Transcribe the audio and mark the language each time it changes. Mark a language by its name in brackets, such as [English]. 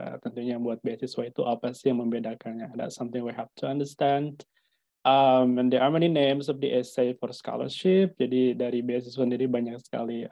[Indonesian] Tentunya buat beasiswa itu apa sih yang membedakannya? [English] That's something we have to understand. And there are many names of the essay for scholarship. [Indonesian] Jadi dari beasiswa sendiri banyak sekali.